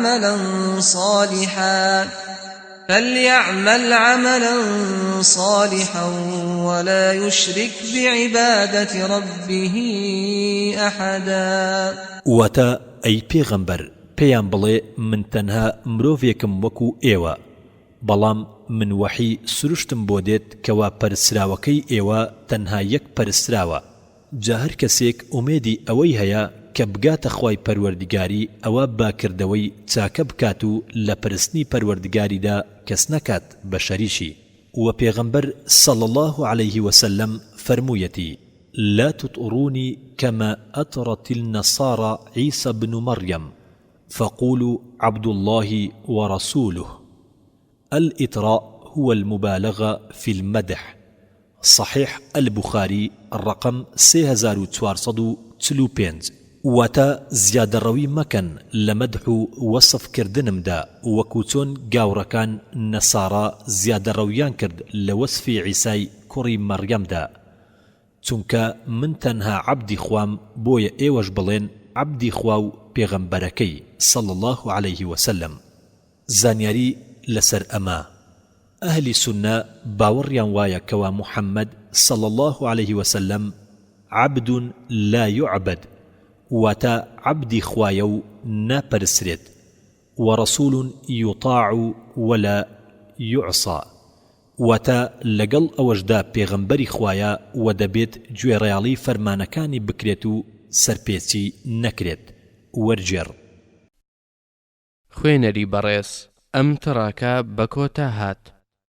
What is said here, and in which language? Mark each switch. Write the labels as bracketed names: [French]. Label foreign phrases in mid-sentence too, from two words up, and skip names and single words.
[Arabic] عملا صالحا ولا يشرك بعبادة ربه أحدا. [Central Kurdish] واتا أي پیغمبر پیان بڵێ من تەنها مرۆڤێکم وەکو ئێوە، بەڵام من وحی سروشتم بۆ دێت کەوا پەرستراوەکەی ئێوە تەنها یەک پەرستراوە. جا هەر کەسێک ئومێدی ئەوەی هەیە کە بگاتە خوای پەروەردگاری ئەوە باکردەوەی چاکە بکات و لە پەرستنی پەروەردگاریدا کەس نەکات بە شەریشی. [Arabic] و پێغەمبەر صلى الله عليه وسلم فرموویەتی: لا تطروني كما أطرت النصارى عيسى بن مريم فقولوا عبد الله ورسوله. الإطراء هو المبالغة في المدح. صحيح البخاري الرقم 3435. [Central Kurdish] واتە زیادەڕەوی مەکەن لە مەدح و وەسفکردنمدا وەکو چۆن گاوڕەکان نەسارا زیادەڕەویان کرد لە وەسفی عیسای کوڕی مەڕیەمدا، چونکە من تەنها عەبدی خوام، بۆیە ئێوەش بڵێن عەبدی خوا و پێغەمبەرەکەی [Arabic] صلی الله عليه وسلم. [Central Kurdish] زانیاری لەسەر ئەمە ئەهلی سونە باوەڕیان وایە کەوا محەممەد [Arabic] صلی الله عليه وسلم عەبد لا يعبد، [Central Kurdish] واتە عەبدی خوایە و ناپەرسرێت، [Arabic] وەڕەسوول يطاع ولا يعصى، [Central Kurdish] واتە لەگەڵ ئەوەشدا پێغەمبەری خوایە و دەبێت گوێڕەیاڵی فەرمانەکانی بکرێت و سەرپێچی نەکرێت. وەرجێڕ. خوێنەری بەڕێز، ئەم تڕاکە بە کۆتا هات.